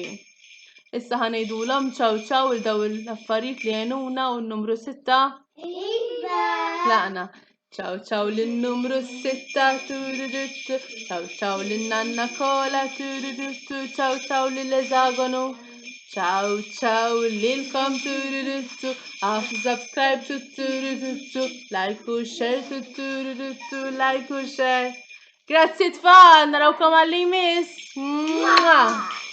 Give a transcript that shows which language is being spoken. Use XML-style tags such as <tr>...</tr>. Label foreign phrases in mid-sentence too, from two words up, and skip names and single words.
<mt>Issa ħanejdulhom ċaw ċaw il daw l-affarijiet li għenuna u n-numru 6. Iva. Tlaqna. Ciao ciao lin-numru 6 tururuttu. Ciao ciao lin-nanna kollha tururuttu. Ciao ciao lill-eżagonu. Ciao ciao lilkom tururuttu. Subscribe tururuttu. Like u share tururuttu. Like u share. Grazzi tfal, narawkom għall-imis.</mt>